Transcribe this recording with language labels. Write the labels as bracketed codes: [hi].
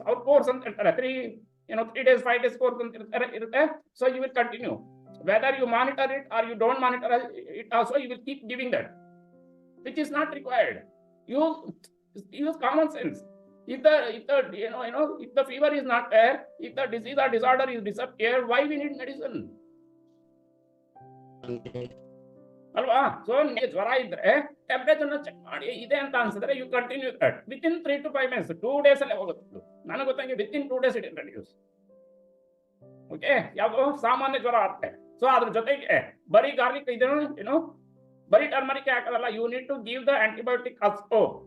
[kn] ಅವ್ರ ಕೋರ್ಸ್ ಅಂತ ಹೇಳ್ತಾರೆ, [en] 3 days 5 days [kn] ಕೋರ್ಸ್ ಅಂತ ಇರುತ್ತೆ. [en] So you will continue. Whether you monitor it or you don't monitor it also, you will keep giving that, which is not required. Use common sense. If the fever is not there, if the disease or disorder is disappeared, why we need medicine? [kn] ಅಲ್ವಾ? So ನಿಮಗೆ ಜ್ವರ ಇದ್ರೆ temperature check ಮಾಡಿ, ಇದೆ ಅಂತ ಅನ್ಸಿದ್ರೆ [en] you continue that within 3 to 5 minutes, 2 days [kn] ಅಲ್ಲೇ ಹೋಗುತ್ತೆ. ನನಗೆ ಗೊತ್ತಂಗೆ [en] Within 2 days it reduce. [kn] Okay, ಯಾವುದು ಸಾಮಾನ್ಯ ಜ್ವರ ಆಗುತ್ತೆ. ಸೊ ಅದ್ರ ಜೊತೆಗೆ ಬರೀ ಗಾರ್ಲಿಕ್ ಇದೇನು ಬರೀ turmeric ಹಾಕೋದಲ್ಲ, [en] You need to give the antibiotic also.